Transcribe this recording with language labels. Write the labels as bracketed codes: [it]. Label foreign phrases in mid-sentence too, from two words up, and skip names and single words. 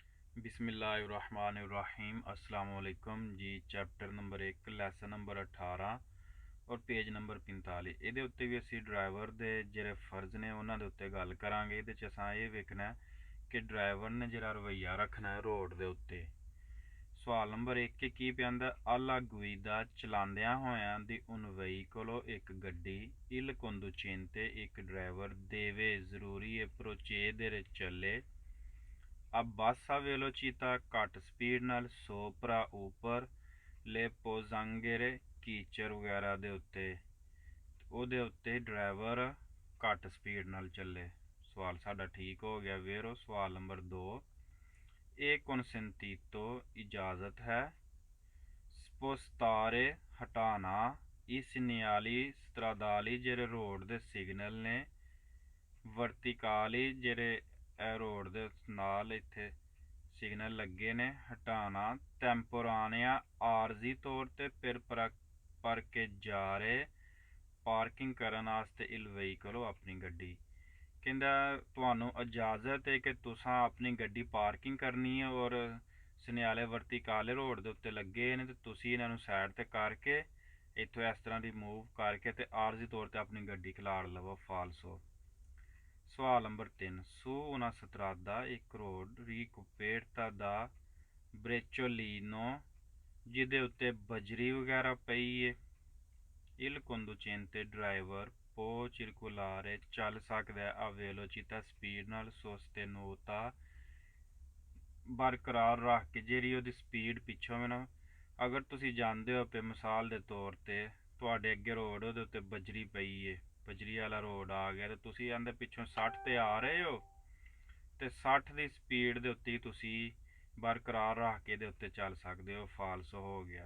[ar] بسم الله الرحمن الرحيم السلام عليكم जी। [en] chapter number 1 lesson number 18 [pa] और [en] page number 45 [pa] ਇਹਦੇ ਉੱਤੇ ਵੀ ਅਸੀਂ ਡਰਾਈਵਰ ਦੇ ਜਿਹੜੇ ਫਰਜ਼ ਨੇ ਉਹਨਾਂ ਦੇ ਉੱਤੇ ਗੱਲ ਕਰਾਂਗੇ। ਇਹਦੇ 'ਚ ਅਸਾਂ ਇਹ ਵੇਖਣਾ ਕਿ ਡਰਾਈਵਰ ਨੇ ਜਿਹੜਾ ਰਵੱਈਆ ਰੱਖਣਾ ਹੈ ਰੋਡ ਦੇ ਉੱਤੇ। ਸਵਾਲ ਨੰਬਰ 1 ਕੀ ਪਿਆਂਦਾ [it] alla guida [pa] ਚਲਾਉਂਦਿਆਂ ਹੋਇਆਂ ਦੀ [it] un veicolo [pa] ਇੱਕ ਗੱਡੀ [it] il conducente [pa] ਇੱਕ ਡਰਾਈਵਰ deve ਜ਼ਰੂਰੀ ਹੈ procedere ਚੱਲੇ [it] a bassa velocità [pa] ਘੱਟ ਸਪੀਡ ਨਾਲ sopra ਉੱਪਰ [it] le pozzanghere [pa] ਕੀਚੜ ਵਗੈਰਾ ਦੇ ਉੱਤੇ ਉਹਦੇ ਉੱਤੇ ਡਰਾਈਵਰ ਘੱਟ ਸਪੀਡ ਨਾਲ ਚੱਲੇ। ਸਵਾਲ ਸਾਡਾ ਠੀਕ ਹੋ ਗਿਆ ਵੇਰੋ। ਸਵਾਲ ਨੰਬਰ 2 ਇਹ consentito ਇਜਾਜ਼ਤ ਹੈ spostare ਹਟਾਣਾ [it] i segnali stradali [pa] ਜਿਹੜੇ ਰੋਡ ਦੇ ਸਿਗਨਲ ਨੇ verticali ਜਿਹੜੇ ਰੋਡ ਦੇ ਨਾਲ ਇੱਥੇ ਸਿਗਨਲ ਲੱਗੇ ਨੇ ਹਟਾਣਾ ਟੈਂਪੋਰਾਨੀਆ ਆਰਜ਼ੀ ਤੌਰ 'ਤੇ ਫਿਰ ਪਰ ਕੇ ਜਾ ਰਹੇ ਪਾਰਕਿੰਗ ਕਰਨ ਵਾਸਤੇ [it] il veicolo [pa] ਆਪਣੀ ਗੱਡੀ। ਕਹਿੰਦਾ ਤੁਹਾਨੂੰ ਇਜਾਜ਼ਤ ਹੈ ਕਿ ਤੁਸੀਂ ਆਪਣੀ ਗੱਡੀ ਪਾਰਕਿੰਗ ਕਰਨੀ ਹੈ ਔਰ [it] segnali verticali [pa] ਰੋਡ ਦੇ ਉੱਤੇ ਲੱਗੇ ਨੇ ਤੇ ਤੁਸੀਂ ਇਹਨਾਂ ਨੂੰ ਸਾਈਡ 'ਤੇ ਕਰਕੇ ਇੱਥੋਂ ਇਸ ਤਰ੍ਹਾਂ ਦੀ ਮੂਵ ਕਰਕੇ ਤੇ ਆਰਜ਼ੀ ਤੌਰ 'ਤੇ ਆਪਣੀ ਗੱਡੀ ਖਿਲਾਰ ਲਵੋ। ਫਾਲਸੋ। ਸਵਾਲ ਨੰਬਰ 3 [it] su una strada [pa] ਇੱਕ ਰੋਡ [it] ricoperta da brecciolino [pa] ਜਿਹਦੇ ਉੱਤੇ ਬਜਰੀ ਵਗੈਰਾ ਪਈ ਹੈ [it] il conducente [pa] ਡਰਾਈਵਰ [it] può circolare [pa] ਚੱਲ ਸਕਦਾ ਹੈ [it] a velocità [pa] ਸਪੀਡ ਨਾਲ sostenuta ਬਰਕਰਾਰ ਰੱਖ ਕੇ ਜਿਹੜੀ ਉਹਦੀ ਸਪੀਡ ਪਿੱਛੋਂ ਵੀ ਨਾ ਅਗਰ ਤੁਸੀਂ ਜਾਣਦੇ ਹੋ ਕਿ ਮਿਸਾਲ ਦੇ ਤੌਰ 'ਤੇ ਤੁਹਾਡੇ ਅੱਗੇ ਰੋਡ ਉਹਦੇ ਉੱਤੇ ਬਜਰੀ ਪਈ ਹੈ ਬਜਰੀ ਵਾਲਾ ਰੋਡ ਆ ਗਿਆ ਤੇ ਤੁਸੀਂ ਇਹਦੇ ਪਿੱਛੋਂ 60 ਤੇ ਆ ਰਹੇ ਹੋ ਤੇ 60 ਦੀ ਸਪੀਡ ਦੇ ਉੱਤੇ ਤੁਸੀਂ ਬਰਕਰਾਰ ਰੱਖ ਕੇ ਦੇ ਉੱਤੇ ਚੱਲ ਸਕਦੇ ਹੋ। ਫਾਲਸ ਹੋ ਗਿਆ।